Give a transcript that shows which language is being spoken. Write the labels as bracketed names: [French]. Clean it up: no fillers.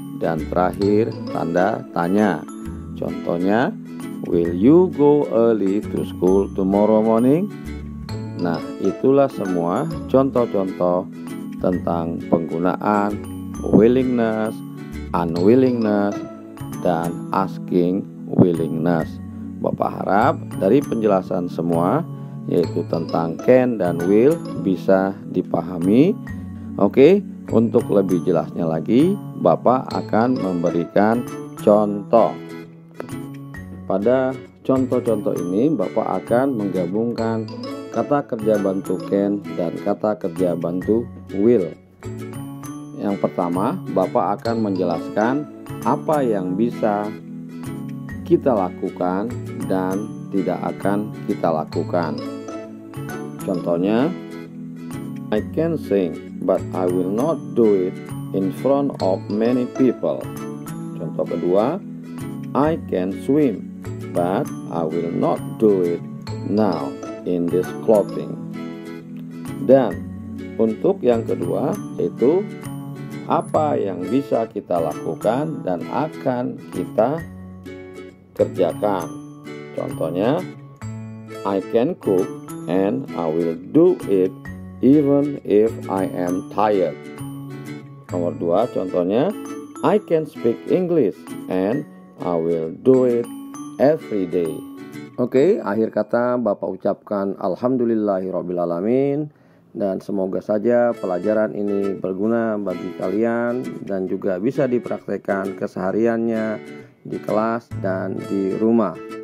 [Indonesian] dan terakhir tanda tanya. [English] Contohnya, will you go early to school tomorrow morning? [Indonesian] Nah, itulah semua contoh-contoh tentang penggunaan willingness, unwillingness, dan asking willingness. Bapak harap dari penjelasan semua, yaitu tentang can dan will, bisa dipahami. Oke, untuk lebih jelasnya lagi, Bapak akan memberikan contoh. Pada contoh-contoh ini, Bapak akan menggabungkan kata kerja bantu can dan kata kerja bantu will. Yang pertama, Bapak akan menjelaskan apa yang bisa kita lakukan dan tidak akan kita lakukan. [English] Contohnya, I can sing, but I will not do it in front of many people. Contoh kedua, I can swim, but I will not do it now in this clothing. [Indonesian] Dan untuk yang kedua, yaitu apa yang bisa kita lakukan dan akan kita kerjakan. [English] Contohnya, I can cook and I will do it even if I am tired. Nomor 2, contohnya, I can speak English and I will do it every day. [Indonesian] Oke, akhir kata Bapak ucapkan alhamdulillahirrabbilalamin, dan semoga saja pelajaran ini berguna bagi kalian dan juga bisa dipraktekkan kesehariannya di kelas dan di rumah.